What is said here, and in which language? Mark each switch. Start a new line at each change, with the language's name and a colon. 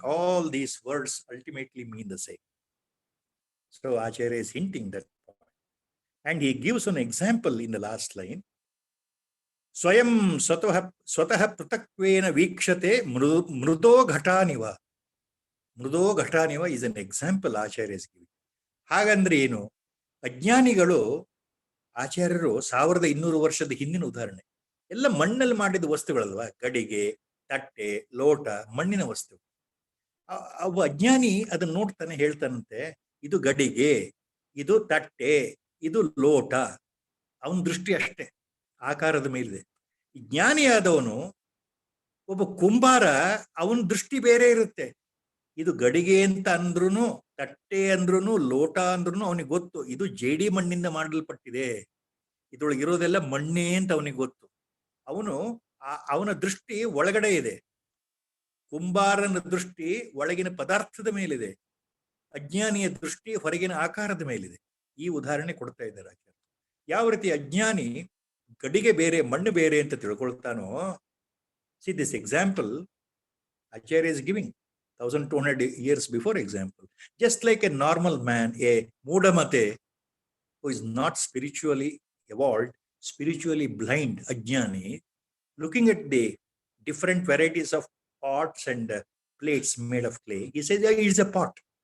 English: All these words ultimately mean the same. So Acharya is hinting that point. And he gives an example in the last line.
Sanskrit: Swayam swatah pratakwena vikshate mrudo ghataniva.
English: Mrudo ghataniva is an example Acharya is giving.
Kannada: ಹಾಗಂದ್ರೆ ಏನು? ಅಜ್ಞಾನಿಗಳು, ಆಚಾರ್ಯರು 1200 ವರ್ಷದ ಹಿಂದಿನ ಉದಾಹರಣೆ, ಎಲ್ಲ ಮಣ್ಣಲ್ಲಿ ಮಾಡಿದ ವಸ್ತುಗಳಲ್ವಾ, ಗಡಿಗೆ, ತಟ್ಟೆ, ಲೋಟ, ಮಣ್ಣಿನ ವಸ್ತು. ಅವ ಅಜ್ಞಾನಿ ಅದನ್ನ ನೋಡ್ತಾನೆ, ಹೇಳ್ತಾನಂತೆ, ಇದು ಗಡಿಗೆ, ಇದು ತಟ್ಟೆ, ಇದು ಲೋಟ. ಅವನ ದೃಷ್ಟಿ ಅಷ್ಟೇ ಆಕಾರದ ಮೇಲಿದೆ. ಜ್ಞಾನಿಯಾದವನು, ಒಬ್ಬ ಕುಂಬಾರ, ಅವನ ದೃಷ್ಟಿ ಬೇರೆ ಇರುತ್ತೆ. ಇದು ಗಡಿಗೆ ಅಂತ ಅಂದ್ರೂ, ತಟ್ಟೆ ಅಂದ್ರೂ, ಲೋಟ ಅಂದ್ರೂ ಅವನಿಗೆ ಗೊತ್ತು, ಇದು ಜೇಡಿ ಮಣ್ಣಿಂದ ಮಾಡಲ್ಪಟ್ಟಿದೆ, ಇದ್ರೊಳಗೆ ಇರೋದೆಲ್ಲ ಮಣ್ಣೇ ಅಂತ ಅವನಿಗೆ ಗೊತ್ತು. ಅವನ ದೃಷ್ಟಿ ಒಳಗಡೆ ಇದೆ. ಕುಂಬಾರನ ದೃಷ್ಟಿ ಒಳಗಿನ ಪದಾರ್ಥದ ಮೇಲಿದೆ, ಅಜ್ಞಾನಿಯ ದೃಷ್ಟಿ ಹೊರಗಿನ ಆಕಾರದ ಮೇಲಿದೆ. ಈ ಉದಾಹರಣೆ ಕೊಡ್ತಾ ಇದ್ದಾರೆ ಆಚಾರ್ಯ. ಯಾವ ರೀತಿ ಅಜ್ಞಾನಿ ಗಡಿಗೆ ಬೇರೆ ಮಣ್ಣು ಬೇರೆ ಅಂತ ತಿಳ್ಕೊಳ್ತಾನೋ,
English: See this example Acharya is giving 1200 years before example. Just like a normal man, a Mudamate, who is not spiritually evolved, spiritually blind, ajnani, looking at the different varieties of pots and plates made of clay, he says, yeah, it's a pot.